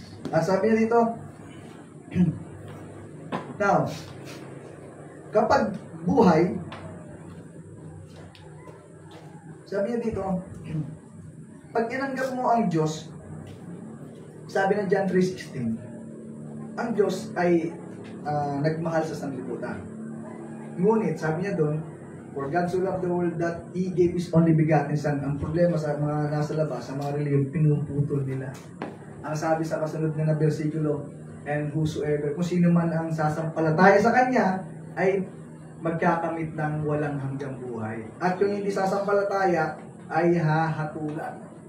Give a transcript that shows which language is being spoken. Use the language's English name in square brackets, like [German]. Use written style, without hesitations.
[Filipino] Sabi niya dito, now, kapag buhay, sabi niya dito, pag tinanggap mo ang Diyos, sabi ng John 3:16, ang Diyos ay nagmahal sa sanlibutan. Ngunit, sabi niya doon, [English] for God so loved the world that He gave His only begotten Son. [Filipino] Ang problema sa mga nasa labas, sa mga reliyon, pinuputol nila. Ang sabi sa kasunod na versikulo, [English] and whosoever, [Filipino] kung sino man ang sasampalataya sa Kanya, ay magkakamit ng walang hanggang buhay. At kung hindi sasampalataya, ay hahatulan.